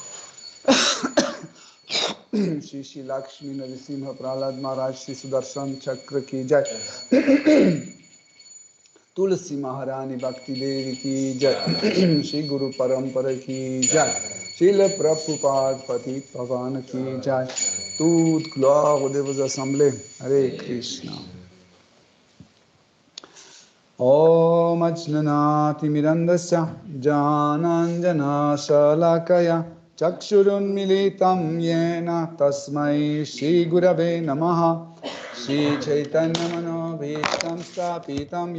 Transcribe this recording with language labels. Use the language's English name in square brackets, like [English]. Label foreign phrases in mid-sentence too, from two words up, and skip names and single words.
[Hindi] श्री श्री लक्ष्मी नरसिंह प्रह्लाद महाराज श्री सुदर्शन चक्र की जय, तुलसी महारानी भक्ति देवी की जय, श्री गुरु परम्परा की जय, श्रील प्रभुपाद पतित पावन की जय, [French] toute gloire aux dévots assemblés. Hare Krishna. [Sanskrit] ॐ अज्ञानति मिरन्दस्य जनञ्जन शलाकया चक्षुरुन् मीलितम् येन तस्मै श्री गुरवे नमः श्री चैतन्य मनोभीष्टम् स्थापितम्